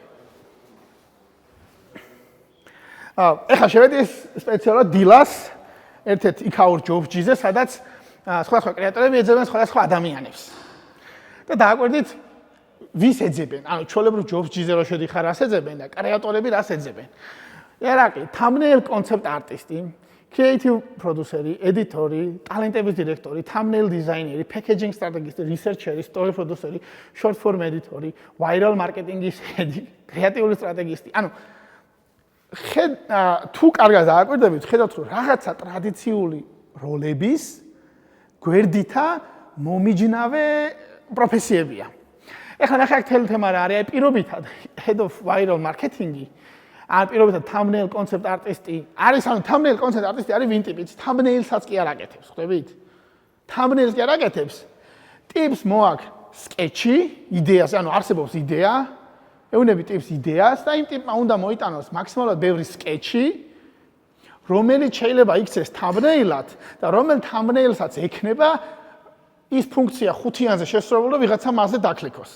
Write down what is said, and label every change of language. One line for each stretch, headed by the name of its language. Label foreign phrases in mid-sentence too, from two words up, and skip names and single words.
Georgian: ეხლა შევედი სპეციალურად დილას ერთ-ერთ იქაურ ჯობჯიზე, სადაც სხვადასხვა კრეატორები ეძებენ სხვადასხვა ადამიანებს. და დააკვირდით, ვის ეძებენ? ანუ ჩვეულებრივ ჯობჯიზე რო შედიხარ, რას ეძებენ და კრეატორები რას ეძებენ? ერაყი,
English: thumbnail concept artist-ი, creative producer-ი,
Georgian: editor-ი, ტალენტების დირექტორი,
English: thumbnail designer-ი, packaging strategist-ი, researcher-ი, story producer-ი, short form editor-ი, viral marketing-ის head-ი,
Georgian: კრეატიული სტრატეგისტი. ანუ თუ კარგად დააკვირდებით, ხედავთ რომ რაღაცა ტრადიციული როლების გვერდითა მომიჯნავე პროფესიებია. ეხლა ნახე თელი თემა რა არის, პირობითად
English: head of viral marketing-ი,
Georgian: ან პირობითად
English: thumbnail concept artist-ი
Georgian: არის, ანუ
English: thumbnail concept artist-ი
Georgian: არის ვინ ტიპიც, thumbnail-საც კი არ აკეთებს, ხვდებით? thumbnail-ს კი არ აკეთებს. ტიპს მოაქვს sketch-ი, იდეას, ანუ არსებობს იდეა, ეუნები ტიპს იდეას და იმ ტიპმა უნდა მოიტანოს მაქსიმალურად ბევრი sketch-ი, რომელიც შეიძლება იქცეს thumbnail-ად და რომელ thumbnail-საც ექნება ის ფუნქცია ხუთიანზე შესრულებული და ვიღაცა მასზე დაკლიკოს.